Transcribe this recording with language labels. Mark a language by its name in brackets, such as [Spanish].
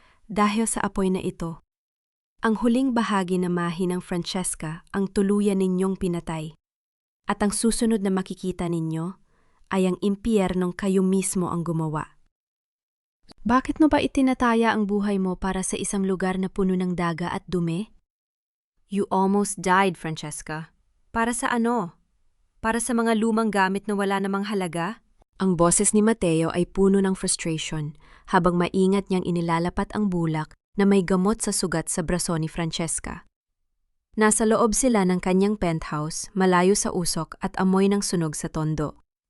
[Filipino] Dahil sa apoy na ito, ang huling bahagi na mahi ng Francesca ang tuluyan ninyong pinatay. At ang susunod na makikita ninyo ay ang impyernong kayo mismo ang gumawa. Bakit mo ba itinataya ang buhay mo para sa isang lugar na puno ng daga at dumi? [English] You almost died, Francesca. [Filipino] Para sa ano? Para sa mga lumang gamit na wala namang halaga? Ang boses ni Mateo ay puno ng frustration habang maingat niyang inilalapat ang bulak na may gamot sa sugat sa braso ni Francesca. Nasa loob sila ng kanyang penthouse, malayo sa usok at amoy ng sunog sa tondo.